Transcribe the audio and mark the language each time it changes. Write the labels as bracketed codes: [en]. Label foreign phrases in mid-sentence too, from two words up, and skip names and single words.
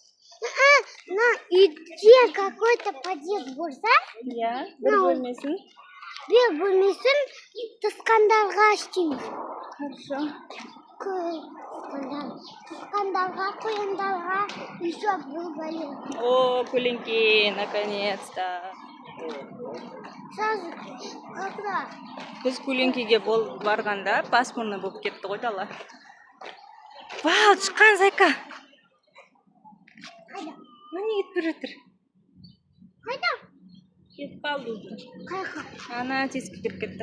[kk] Үйде [ru] какой-то подъезд [kk] болса, Иә, бір бөлмесін. бір бөлмесін тысқандарға істейміз. [ru] Хорошо. [kk] Тысқандарға, қояндарға еще бір бөлме. О, көлеңке, [ru] наконец-то. Сразу, когда? [kk] Біз көлеңкеге барғанда пасмурный болып кетті ғой дала. Вау, тышқан Зайка. Қайда? Міне кетіп бара жатыр. Қайда? Кетіп қалды. Қайқа? Ана тесікке кіріп кетті.